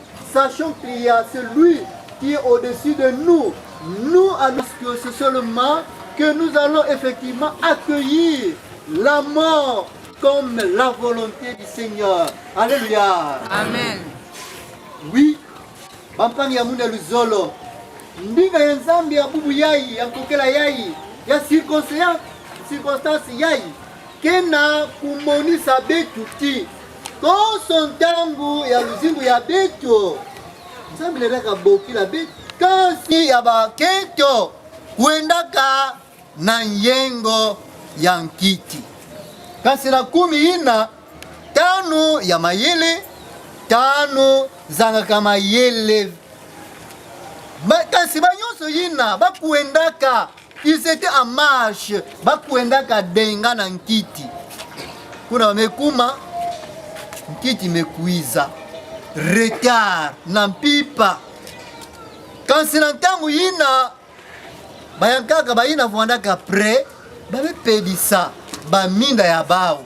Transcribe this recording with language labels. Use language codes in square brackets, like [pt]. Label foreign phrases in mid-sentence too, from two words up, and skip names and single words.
[fr] Sachons qu'il y a celui qui est au-dessus de nous. Nous, c'est seulement que nous allons effectivement accueillir la mort comme la volonté du Seigneur. Alléluia. Amen. Oui. [ktu] Bampani ya mune luzolo. Ndinga ya nzambi ya bubu yai, ya kokela yai, ya circonstance yai. Kena kumonisa betu ti. Koso ntangu ya luzingu ya betu. Nzambi lelaka boki la betu. Kasi ya baketo. Kuendaka na nyengo ya nkiti. Kasi na 10 tano ya mayele, 5 zangaka mayele. Kasi banyonso yina bakuendaka, [fr] ils étaient en marche, [ktu] bakuendaka denga na nkiti. Kuna mekuma nkiti mekuiza. Retard na mpipa. Kasi na ntangu yina bayankaka bayina vuandaka pre, babe pedisa baminda ya bao.